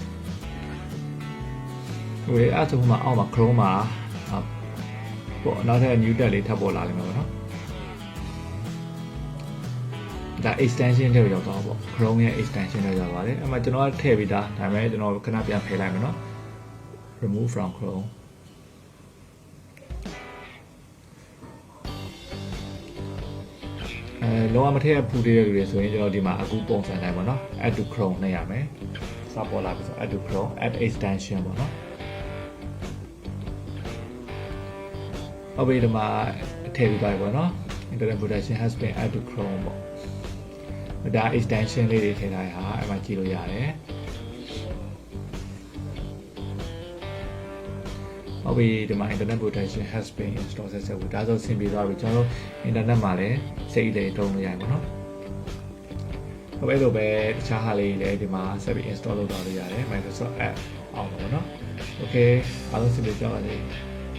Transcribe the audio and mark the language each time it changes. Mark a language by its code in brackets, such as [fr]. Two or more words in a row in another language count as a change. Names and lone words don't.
[my] ဟိုအဲ့ဒါမှအောက်မှာ Chrome မှာပေါ့နောက်ထပ် [en] new tab [my] လေးထပ်ပေါ်လာလိမ့်မယ်ပေါ့နော်ဒါ extension တွေရောက်သွားပေါ့ Chrome ရဲ့ extension တွေရောက်ပါတယ်အဲ့မှာကျွန်တော်ကထည့်ပြီးသားဒါပေမဲ့ကျွန်တော်ခဏပြန်ဖယ်လိုက်မယ်နော် [en] remove from Chrome [my] လောကမထည့်ရဖူးသေးတဲ့လူတွေဆိုရင်ကျွန်တော်ဒီမှာအခုပုံစံတိုင်းပေါ့နော် [en] add to Chrome [my] နှိပ်ရမယ်စပေါ်လာပြီဆို [en] add to Chrome add extension [my] ပေါ့နော် ဟုတ်ပြီဒီမှာထည့်ပြီးသွားပြီပေါ့နော် [en] internet protection has been added to Chrome [my] ပေါ့ဒါ extension လေးတွေထည့်ထားရဟာအဲ့မှာကြည့်လို့ရတယ် ဟုတ်ပြီဒီမှာ [en] internet protection has been installed [my] ဆက်ဆက်ဒါဆိုဆင်ပြေသွားပြီကျွန်တော်တို့ internet မှာလည်းစိတ်လေးတုံးလို့ရတယ်ပေါ့နော်ဟုတ်ပြီလို့ပဲတခြားဟာလေးလည်းဒီမှာဆက်ပြီး install လုပ်သွားလို့ရတယ် Microsoft App အောင်ပေါ့နော် okay အားလုံးဆင်ပြေကြပါစေ